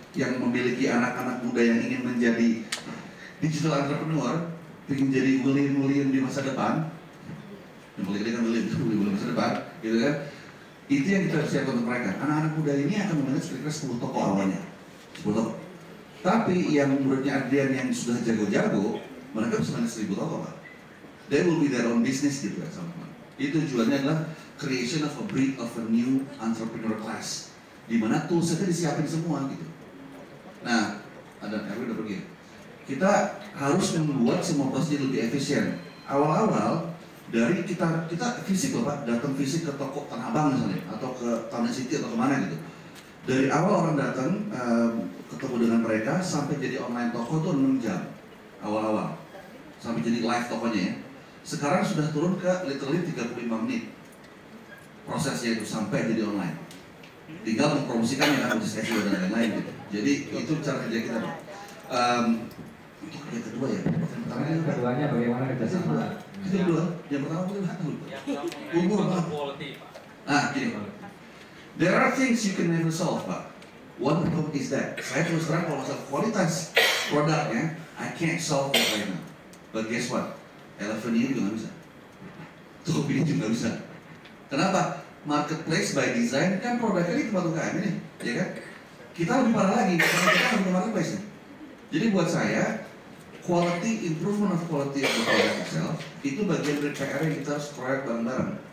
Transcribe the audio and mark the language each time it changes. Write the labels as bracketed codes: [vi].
[id] yang memiliki anak-anak muda yang ingin menjadi digital entrepreneur, ingin jadi William di masa depan, yang paling gede kan William masa depan, gitu kan? Itu yang kita siapkan untuk mereka. Anak-anak muda ini akan memanage kira-kira 10 toko awalnya, 10 toko. Tapi yang menurutnya Adrian yang sudah jago-jago, mereka bisa manage 1000 toko, Pak. [en] They will be their own business [id] gitu kan, sama-sama. Itu tujuannya adalah [en] creation of a breed of a new entrepreneur class, [id] di mana toolsetnya disiapin semua gitu. Nah, ada Erwin udah pergi. Kita harus membuat semua proses lebih efisien. Awal-awal dari kita fisik loh Pak, datang fisik ke toko Tanah Abang misalnya, atau ke Town City atau kemana gitu. Dari awal orang datang ketemu dengan mereka sampai jadi online toko tuh 6 jam awal-awal, sampai jadi live tokonya ya. Sekarang sudah turun ke literally 35 menit prosesnya itu sampai jadi online. Tinggal mempromosikan ya, uji SEO dan lain-lain gitu. Jadi itu cara kerja kita Pak. Untuk yang kedua ya, Yang keduanya bagaimana kerjasama? Yang kedua, yang pertama aku nggak tahu. Umur Pak. Nah gini, [en] there are things you can never solve Pak. One of them is that [id] saya terus terang kalau masalah kualitas produknya, [en] I can't solve that right now. But guess what? [id] Elephant ini juga nggak bisa. Tokopedia juga nggak bisa. Kenapa? Marketplace by design kan produknya di tempat UKM ini, ya kan? Kita lebih parah lagi, karena kita lebih marketplace nih. Jadi buat saya, [en] quality improvement of quality of the product itself [id] itu bagian dari PR yang kita harus proyek bareng-bareng.